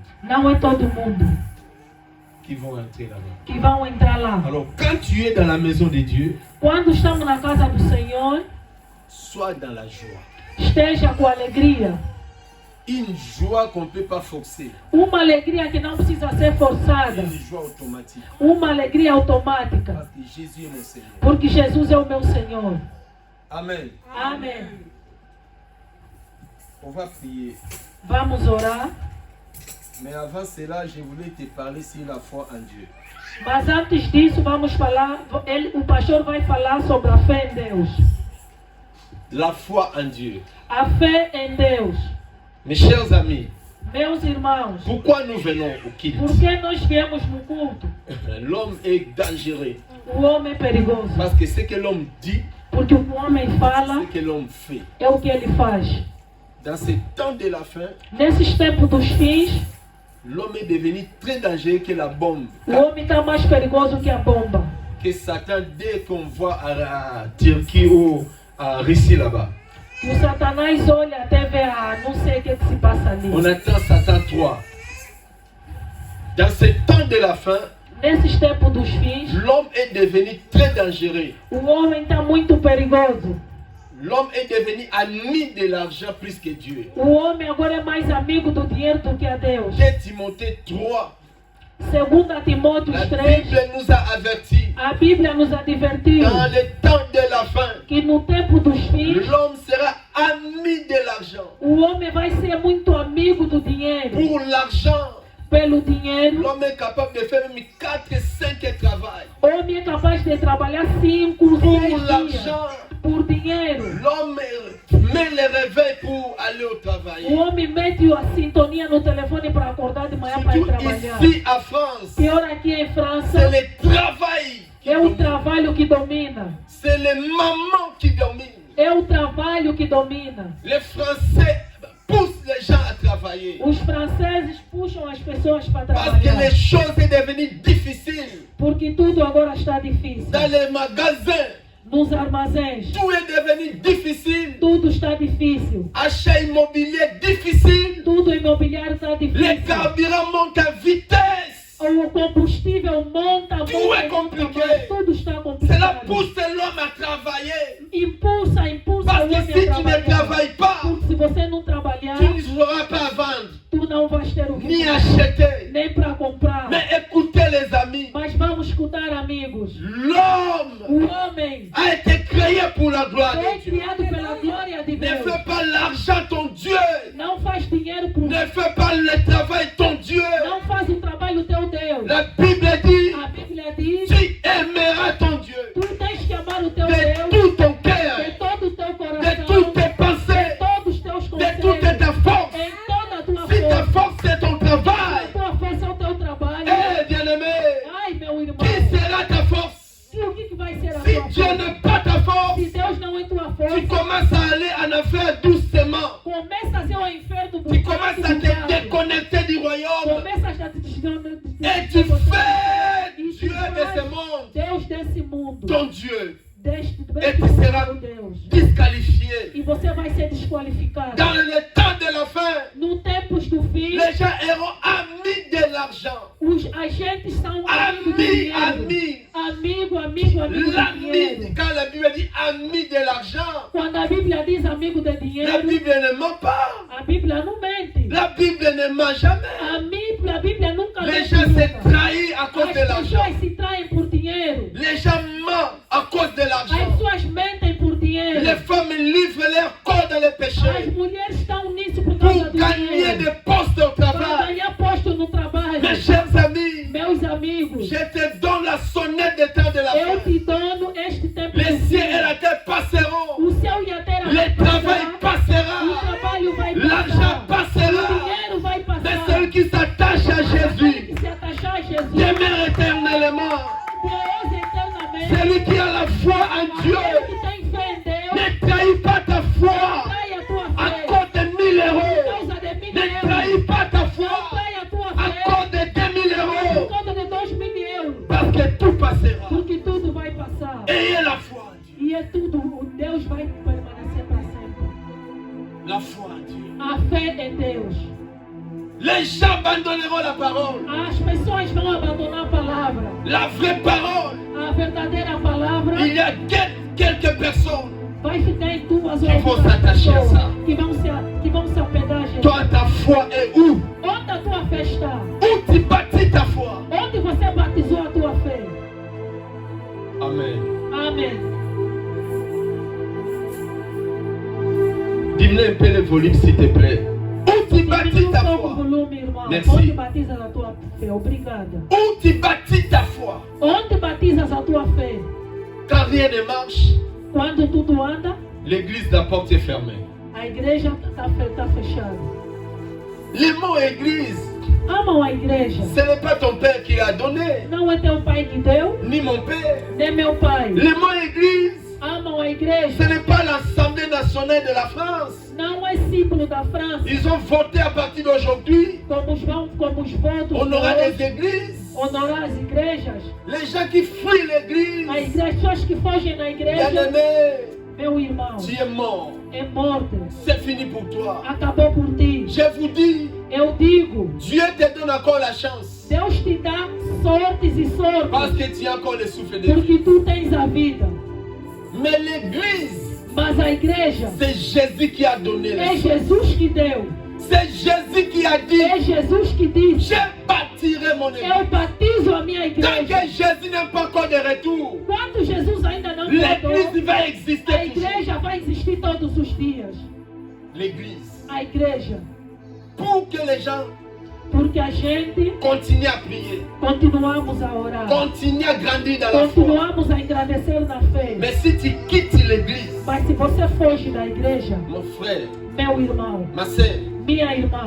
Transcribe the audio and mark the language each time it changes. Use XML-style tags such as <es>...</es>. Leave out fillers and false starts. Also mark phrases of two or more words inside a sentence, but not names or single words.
<pt>Não é todo mundo</pt> <fr>qui vont entrer là-bas.</fr> <pt>que vão entrar lá.</pt> <fr>Alors quand tu es dans la maison de Dieu,</fr> <pt>Quando estamos na casa do Senhor,</pt> <fr>sois dans la joie.</fr> <pt>esteja com alegria.</pt> <fr>Une joie qu'on ne peut pas forcer.</fr> <pt>Uma alegria que não precisa ser forçada.</pt> <fr>Une joie automatique.</fr> <pt>Uma alegria automática.</pt> <fr>Parce que Jésus est mon Seigneur.</fr> <pt>Porque Jesus é o meu Senhor.</pt> <fr>Amen.</fr> <pt>Amém.</pt> <fr>On va prier.</fr> <pt>Vamos orar.</pt> <fr>Mais avant cela, je voulais te parler sur la foi en Dieu.</fr> <pt>Mas antes disso, vamos falar. O pastor vai falar sobre a fé em Deus.</pt> <fr>La foi en Dieu.</fr> <pt>A fé em Deus.</pt> <fr>Mes chers amis,</fr> <pt>Meus irmãos,</pt> <fr>pourquoi nous venons au culte?</fr> <pt>por que nós viemos no culto?</pt> <fr>L'homme est dangereux.</fr> <pt>O homem é perigoso.</pt> <fr>Parce que ce que l'homme dit,</fr> <pt>Porque o que o homem fala</pt> <fr>ce que l'homme fait.</fr> <pt>é o que ele faz.</pt> <fr>Dans ces temps de la fin,</fr> <pt>Nesses tempos dos fins,</pt> <fr>l'homme est devenu très dangereux que la bombe.</fr> <pt>o homem está mais perigoso que a bomba.</pt> <fr>que Satan, dès qu'on voit à Turquie ou à Russie là-bas,</fr> <pt>Que o Satanás olha até ver, não sei o que se passa ali.</pt> <fr>on attend Satan 3. Dans ce temps de la fin,</fr> <pt>Nesses tempos dos fins,</pt> <fr>l'homme est devenu très dangereux.</fr> <pt>o homem está muito perigoso.</pt> <fr>L'homme est devenu ami de l'argent plus que Dieu.</fr> <pt>O homem agora é mais amigo do dinheiro do que a Deus.</pt> <fr>2 Timothée 3,</fr> <pt>Segundo Timóteo</pt> <fr>la 3, Bible nous a avertis.</fr> <pt>a Bíblia nos advertiu</pt> <fr>Dans le temps de la fin,</fr> <pt>que no tempo dos fins,</pt> <fr>l'homme sera ami de l'argent.</fr> <pt>o homem vai ser muito amigo do dinheiro.</pt> <fr>Pour l'argent,</fr> <pt>Pelo dinheiro,</pt> <fr>l'homme est capable de faire même 4 et 5 travail.</fr> <pt>o homem é capaz de trabalhar 5,</pt> <fr>Pour</fr> <pt>6 dias</pt> <fr>l'argent,</fr> <pt>por dinheiro.</pt> <fr>l'homme met le réveil pour aller au travail.</fr> <pt>O homem mete a sintonia no telefone para acordar de manhã para ir</pt> <fr>Surtout</fr> <pt>trabalhar.</pt> <fr>ici à France,</fr> <pt>Pior aqui em</pt> <fr>c'est</fr> <pt>França,</pt> <fr>le travail qui</fr> <pt>é o</pt> <fr>domine.</fr> <pt>trabalho que domina.</pt> <fr>C'est les mamans qui dominent.</fr> <pt>É o trabalho que domina.</pt> <fr>Les Français poussent les gens à travailler.</fr> <pt>Os franceses puxam as pessoas para</pt> <fr>Parce que</fr> <pt>trabalhar.</pt> <fr>les choses sont devenues difficiles.</fr> <pt>Porque tudo agora está difícil.</pt> <fr>Dans les magasins,</fr> <pt>Nos armazéns,</pt> <fr>tout est devenu difficile.</fr> <pt>tudo está difícil.</pt> <fr>Achat immobilier difficile.</fr> <pt>Tudo imobiliário está</pt> <fr>Les</fr> <pt>difícil.</pt> <fr>carburants montent à vitesse.</fr> <pt>O combustível monta, Tudo é monta,</pt> <fr>compliqué.</fr> <pt>mas tudo está</pt> <fr>Cela</fr> <pt>complicado.</pt> <fr>pousse l'homme à travailler.</fr> <pt>Impulsa o</pt> <fr>Parce</fr> <pt>homem</pt> <fr>que</fr> <pt>a</pt> <fr>si tu ne</fr> <pt>trabalhar.</pt> <fr>travailles pas,</fr> <pt>Porque se você não trabalhar,</pt> <fr>tu ne sauras pas vendre,</fr> <pt>tu não vais ter o que</pt> <fr>ni</fr> <pt>comprar,</pt> <fr>acheter.</fr> <pt>nem para comprar.</pt> <fr>Mais écoutez les amis,</fr> <pt>Mas vamos escutar, amigos.</pt> <fr>l'homme</fr> <pt>O homem</pt> <fr>a été créé pour la gloire</fr> <pt>foi</pt> <fr>de Dieu.</fr> <pt>criado pela glória de</pt> <fr>Ne</fr> <pt>Deus.</pt> <fr>fais pas l'argent ton Dieu.</fr> <pt>Não faz dinheiro por</pt> <fr>Ne fais pas le travail ton Dieu.</fr> <pt>Não faz o trabalho teu Deus.</pt> <fr>La Bible dit,</fr> <pt>A Bíblia diz:</pt> <fr>tu aimeras ton Dieu</fr> <pt>tu tens que amar o teu</pt> <fr>de</fr> <pt>Deus</pt> <fr>tout ton</fr> <pt>de</pt> <fr>cœur,</fr> <pt>todo o teu</pt> <fr>de</fr> <pt>coração,</pt> <fr>toutes tes</fr> <pt>de</pt> <fr>pensées,</fr> <pt>todos os teus</pt> <fr>de</fr> <pt>conselhos,</pt> <fr>toute ta force.</fr> <pt>em toda a tua</pt> <fr>Si ta</fr> <pt>força.</pt> <fr>force c'est ton</fr> <pt>A</pt> <fr>travail,</fr> <pt>tua força é o teu trabalho.</pt> <fr>eh bien-aimé,</fr> <pt>Ai, meu irmão,</pt> <fr>qui sera ta force?</fr> <pt>e o que vai ser a</pt> <fr>Si</fr> <pt>tua</pt> <fr>Dieu</fr> <pt>força?</pt> <fr>n'est pas ta force,</fr> <pt>Se Deus não é tua</pt> <fr>tu</fr> <pt>força,</pt> <fr>commences à aller en affaire doucement.</fr> <pt>começa a ser o inferno</pt> <fr>Tu commences à te déconnecter du royaume.</fr> <pt>Começa a te desconectar.</pt> <fr>Et tu fais Dieu de ce monde</fr> <pt>Deus desse mundo.</pt> <fr>ton Dieu.</fr> <pt>Deste</pt> <fr>Et tu seras</fr> <pt>Deus.</pt> <fr>disqualifié.</fr> <pt>E você vai ser desqualificado.</pt> <fr>Dans le temps de la fin,</fr> <pt>No tempos do fim,</pt> <fr>les gens seront amis de l'argent.</fr> <pt>os agentes são amigos do</pt> <fr>Ami,</fr> <pt>dinheiro.</pt> <fr>ami.</fr> <pt>Amigo do</pt> <fr>L'ami,</fr> <pt>dinheiro.</pt> <fr>quand la Bible dit ami de l'argent,</fr> <pt>Quando a Bíblia diz amigo de</pt> <fr>la</fr> <pt>dinheiro,</pt> <fr>Bible ne ment pas.</fr> <pt>a Bíblia não mente.</pt> <fr>La Bible ne ment jamais.</fr> <pt>A Bíblia nunca</pt> <fr>Les</fr> <pt>mente.</pt> <fr>gens se</fr> <pt>nunca.</pt> <fr>trahissent à cause de</fr> <pt>As</pt> <fr>l'argent.</fr> <pt>pessoas se traem por dinheiro.</pt> <fr>Les gens mentent à cause de</fr> <pt>As</pt> <fr>l'argent.</fr> <pt>pessoas mentem por dinheiro.</pt> <fr>Les femmes livrent leur corps dans les</fr> <pt>As</pt> <fr>péchés</fr> <pt>mulheres estão nisso por</pt> <fr>pour</fr> <pt>causa do</pt> <fr>gagner</fr> <pt>dinheiro.</pt> <fr>des postes au</fr> <pt>Para</pt> <fr>travail.</fr> <pt>ganhar posto no trabalho.</pt> <fr>Mes chers amis,</fr> <pt>Meus amigos,</pt> <fr>je te donne la sonnette des temps de la</fr> <pt>eu</pt> <fr>fin.</fr> <pt>te dono este tempo.</pt> <fr>Les</fr> <pt>do</pt> <fr>cieux</fr> <pt>fim.</pt> <fr>et la terre passeront.</fr> <pt>O céu e a terra</pt> <fr>Le travail</fr> <pt>O</pt> <fr>passera.</fr> <pt>trabalho vai</pt> <fr>L'argent</fr> <pt>passar. O</pt> <fr>passera.</fr> <pt>dinheiro vai passar.</pt> <fr>Mais celui qui s'attache à Jésus</fr> <pt>Que se atachar a Jesus.</pt> <fr>demeure éternellement.</fr> <pt>Deus eternamente.</pt> <fr>Celui qui a la foi en Dieu</fr> <pt>Aquele que tem fé em Deus.</pt> <fr>ne trahit pas ta foi</fr> <pt>Trai a tua</pt> <fr>à</fr> <pt>fé.</pt> <fr>cause de 1000</fr> <pt>Por</pt> <fr>euros.</fr> <pt>causa de 1000</pt> <fr>Ne</fr> <pt>euros.</pt> <fr>trahit pas ta</fr> <pt>Não</pt> <fr>foi</fr> <pt>trai a tua</pt> <fr>à</fr> <pt>fé.</pt> <fr>cause de 2000</fr> <pt>Por</pt> <fr>euros.</fr> <pt>causa de 2000 euros.</pt> <fr>Parce que tout passera.</fr> <pt>Porque tudo vai passar.</pt> <fr>Ayez la foi en Dieu.</fr> <pt>E é tudo. Deus vai permanecer para sempre.</pt> <fr>La foi en Dieu.</fr> <pt>A fé em Deus.</pt> <fr>Les gens abandonneront la parole.</fr> <pt>As pessoas vão abandonar a palavra.</pt> <fr>La vraie parole.</fr> <pt>A verdadeira palavra</pt> <fr>Il y a quelques personnes.</fr> <pt>vai ficar em tuas Que vão se ouvidas.</pt> <fr>attacher a ça.</fr> <pt>Que vão se apegar a Jesus.</pt> <fr>Toi, ta foi est où?</fr> <pt>Onde a tua fé está?</pt> <fr>Où tu bâtis ta foi?</fr> <pt>Onde você batizou a tua fé?</pt> <fr>Amen.</fr> <pt>Amém.</pt> <fr>Diminue un peu le volume, s'il te plaît. Où tu bâtis</fr> <pt>Diminui</pt> <fr>ta</fr> <pt>pouco o</pt> <fr>foi?</fr> <pt>volume, irmão.</pt> <fr>Merci.</fr> <pt>Onde batizas a tua fé? Obrigada.</pt> <fr>Où tu bâtis ta foi?</fr> <pt>Onde batizas a tua fé?</pt> <fr>Quand rien ne marche,</fr> <pt>Quando tudo anda,</pt> <fr>l'église, la porte est fermée.</fr> <pt>a igreja está fechada.</pt> <fr>Le mot église,</fr> <pt>Amam a igreja.</pt> <fr>ce n'est pas ton père qui l'a donné,</fr> <pt>Não é teu pai que deu,</pt> <fr>ni mon père.</fr> <pt>nem meu pai.</pt> <fr>Le mot église,</fr> <pt>Amam a</pt> <fr>ce</fr> <pt>igreja.</pt> <fr>n'est pas l'Assemblée nationale de la France.</fr> <pt>Não é símbolo da França.</pt> <fr>Ils ont voté à partir d'aujourd'hui.</fr> <pt>Como os votos</pt> <fr>On aura</fr> <pt>hoje,</pt> <fr>des églises.</fr> <pt>Honorar as igrejas.</pt> <fr>Les gens qui fuient l'église.</fr> <pt>As pessoas que fogem na igreja.</pt> <fr>Bien-aimé,</fr> <pt>Meu irmão,</pt> <fr>tu es mort.</fr> <pt>é morte.</pt> <fr>C'est fini pour toi.</fr> <pt>Acabou por ti.</pt> <fr>Je vous dis,</fr> <pt>Eu digo,</pt> <fr>Dieu te donne encore la chance.</fr> <pt>Deus te dá sortes e</pt> <fr>Parce</fr> <pt>sortes.</pt> <fr>que tu as encore le souffle de vie.</fr> <pt>Porque tu tens a vida.</pt> <fr>Mais l'église,</fr> <pt>Mas a igreja</pt> <fr>c'est Jésus qui a donné</fr> <pt>é</pt> <fr>le souffle.</fr> <pt>Jesus que deu.</pt> <fr>C'est Jésus qui a dit,</fr> <pt>É Jesus que disse.</pt> <fr>je bâtirai mon église.</fr> <pt>Eu batizo a minha</pt> <fr>Tant que</fr> <pt>igreja.</pt> <fr>Jésus n'est pas encore de retour,</fr> <pt>Quando Jesus ainda não</pt> <fr>l'église</fr> <pt>voltou,</pt> <fr>va</fr> <pt>a</pt> <fr>exister toujours.</fr> <pt>igreja vai existir todos os dias.</pt> <fr>L'église.</fr> <pt>A igreja.</pt> <fr>Pour que les gens</fr> <pt>Porque a gente</pt> <fr>continuent à prier,</fr> <pt>continuamos a orar.</pt> <fr>continuent à grandir dans la foi.</fr> <pt>Continuamos a engrandecer na fé.</pt> <fr>Mais si tu quittes l'église,</fr> <pt>Mas se você foge da igreja,</pt> <fr>mon frère,</fr> <pt>meu irmão,</pt> <fr>ma soeur,</fr> <pt>minha irmã,</pt>